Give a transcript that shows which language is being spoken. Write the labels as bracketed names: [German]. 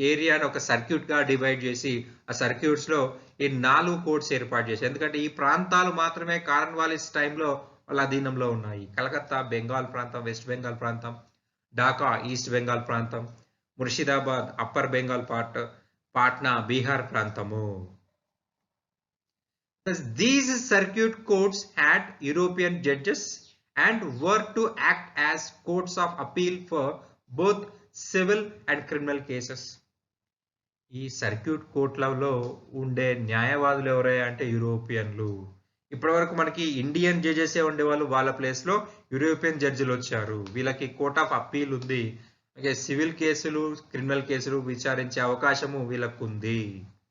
[Telugu] ఏరియాని ఒక సర్క్యూట్ గా డివైడ్ చేసి ఆ సర్క్యూట్స్ లో ఈ 4 కోర్ట్స్ ఏర్పాటు చేశారు. ఎందుకంటే ఈ ప్రాంతాలు మాత్రమే కార్న్వాలిస్ టైంలో వాళ్ళ అధీనంలో ఉన్నాయి. కలకత్తా బెంగాల్ ప్రాంతం, వెస్ట్ బెంగాల్ ప్రాంతం, ఢాకా ఈస్ట్ బెంగాల్ ప్రాంతం, ముర్షిదాబాద్ అప్పర్ బెంగాల్ పార్ట్, పాట్నా బీహార్ ప్రాంతము. [English] These circuit courts had European judges and were to act as courts of appeal for both civil and criminal cases. [Telugu] ఈ సర్క్యూట్ కోర్టులలో ఉండే న్యాయవాదులు ఎవరయ్యా అంటే యూరోపియన్లు. ఇప్పటివరకు మనకి ఇండియన్ జడ్జెస్ ఉండేవాళ్ళు, వాళ్ళ ప్లేస్ లో యూరోపియన్ జడ్జిలు వచ్చారు. వీళ్ళకి కోర్ట్ ఆఫ్ అప్పీల్ ఉంది. అలాగే సివిల్ కేసులు, క్రిమినల్ కేసులు విచారించే అవకాశము వీళ్ళకు ఉంది.